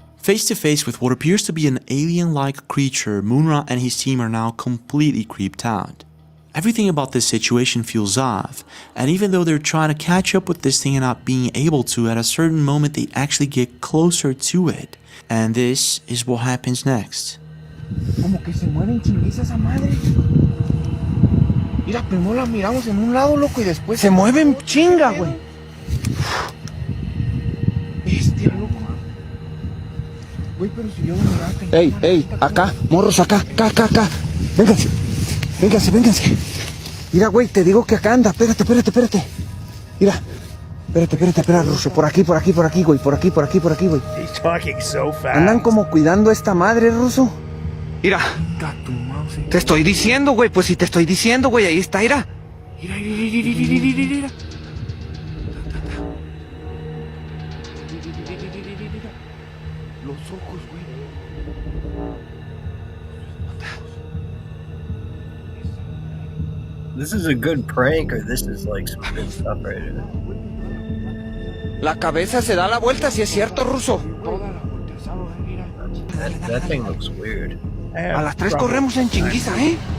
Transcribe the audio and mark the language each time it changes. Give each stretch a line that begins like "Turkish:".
English: Face to face with what appears to be an alien-like creature, Munra and his team are now completely creeped out. Everything about this situation feels off, and even though they're trying to catch up with this thing and not being able to, at a certain moment they actually get closer to it. And this is what happens next.
Spanish: Como que se mueven chinguiza esa madre. Mira, primero la miramos en un lado, loco, y después se mueven chinga, güey. Bestia, loco. Güey, pero si yo me miraste. Ey, acá, morros, acá. Vénganse. Mira, güey, te digo que acá anda. Espérate. Mira. Espera, Ruso. Por aquí, güey. Por aquí, güey.
English: He's talking so fast.
Spanish: Andan como cuidando a esta madre, Ruso. Mira. Te estoy diciendo, güey. Pues si te estoy diciendo, güey. Ahí está, mira. Mira. Los ojos, güey.
English: This is a good prank, or this is like some good stuff right here.
Spanish: La cabeza se da la vuelta, si es cierto, ruso.
English: That thing looks weird.
Spanish: A las 3 corremos en chinguiza, ¿eh?